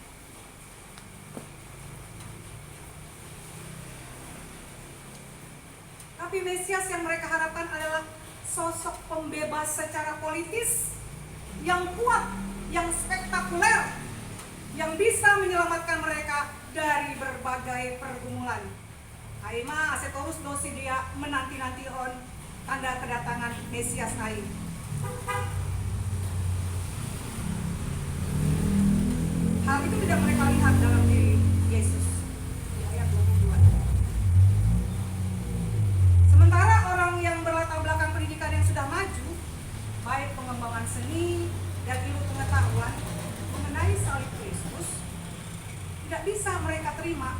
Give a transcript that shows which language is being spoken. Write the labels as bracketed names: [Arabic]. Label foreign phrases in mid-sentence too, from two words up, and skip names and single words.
[Indonesian] Tapi Mesias yang mereka harapkan adalah sosok pembebas secara politis yang kuat, yang spektakuler, yang bisa menyelamatkan mereka dari berbagai pergumulan. [Batak Simalungun] Aima asetorus dosidia menanti-nantihon [Indonesian] tanda kedatangan Mesias lain. Hal itu tidak mereka lihat dalam diri Yesus. Di ayat 22. Sementara orang yang berlatar belakang pendidikan yang sudah maju, baik pengembangan seni dan ilmu pengetahuan mengenai salib Kristus, tidak bisa mereka terima.